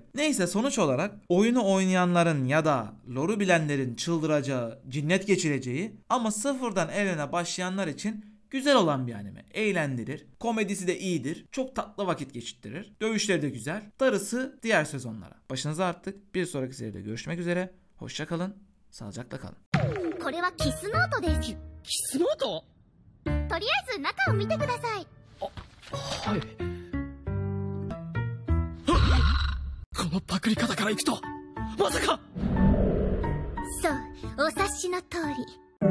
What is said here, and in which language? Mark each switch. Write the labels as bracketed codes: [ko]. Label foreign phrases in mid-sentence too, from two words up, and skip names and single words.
[tr] Neyse sonuç olarak oyunu oynayanların ya da lore'u bilenlerin çıldıracağı, cinnet geçireceği ama sıfırdan evrene başlayanlar için güzel olan bir anime. Eğlendirir. Komedisi de iyidir. Çok tatlı vakit geçirtirir. Dövüşleri de güzel. Darısı diğer sezonlara. Başınıza arttık. Bir sonraki seride görüşmek üzere. Hoşça kalın. Sağlıcakla kalın. [ja] これはキスノートです。キスノート？とりあえず中を見てください。はい。このパクリ方からいくとまさか。そう、お察しの通り。